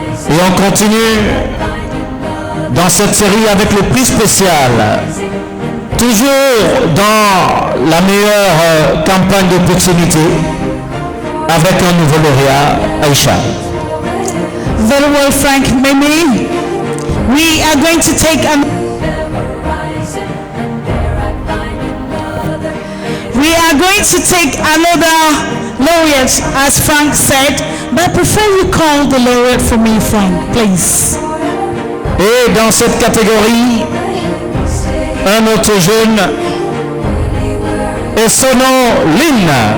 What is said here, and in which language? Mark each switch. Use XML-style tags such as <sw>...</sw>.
<fr>Et on continue dans cette série avec le prix spécial, toujours dans la meilleure campagne de proximité, avec un nouveau lauréat, Aïcha.</fr> <en>Very well, Frank Mimi. We are going to take another laureate, as Frank said, but I prefer you call the laureate for me, Frank, please.</en> <fr>Et dans cette catégorie, un autre jeune, et son nom, Lynn.</fr>